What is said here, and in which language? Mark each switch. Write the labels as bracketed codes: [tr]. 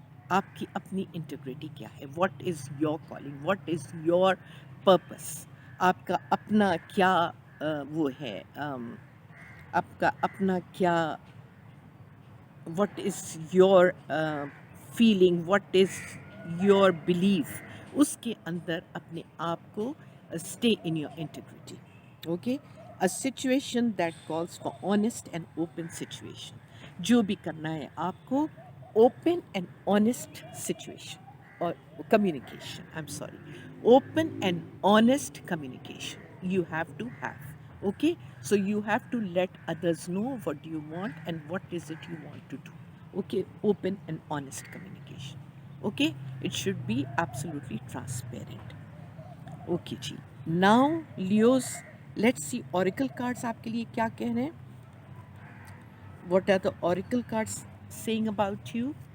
[ur] آپ کی اپنی انٹیگریٹی کیا ہے؟ [en] What is your calling? What is your purpose? [ur] آپ کا اپنا کیا [en] وہ ہے، آپ کا اپنا کیا، what is your feeling, what is your belief. [ur] اس کے اندر اپنے آپ کو [en] stay in your integrity. Okay, a situation that calls for honest and open situation. [ur] جو بھی کرنا ہے آپ کو [en] open and honest situation or communication. I'm sorry. Open and honest communication you have to have. Okay, so you have to let others know what do you want and what is it you want to do. Okay, open and honest communication. Okay, it should be absolutely transparent. Okay ji. Now Leos, let's see oracle cards [ur] آپ کے لیے کیا کہہ رہے ہیں. [en] What are the oracle cards saying about you?